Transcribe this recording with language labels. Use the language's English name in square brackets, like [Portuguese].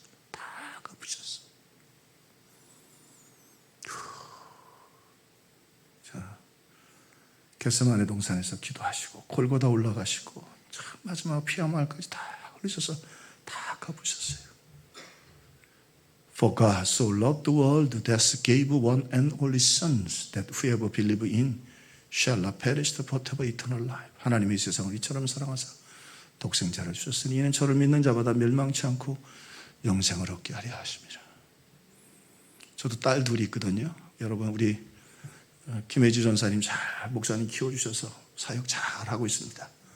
[Korean] 다 갚으셨어요. 자, 겟세마네 동산에서 기도하시고 골고다 올라가시고 참 마지막 피와 말까지 다 흘리셔서 다 갚으셨어요. [English] For God so loved the world that gave one and only Son, that whoever believes in shall not perish but have eternal life. [Korean] 하나님이 세상을 이처럼 사랑하사 독생자를 주셨으니 이는 저를 믿는 자마다 멸망치 않고 영생을 얻게 하려 하십니다. 저도 딸 둘이 있거든요. 여러분 우리 김혜지 전사님 잘 목사님 키워주셔서 사역 잘하고 있습니다.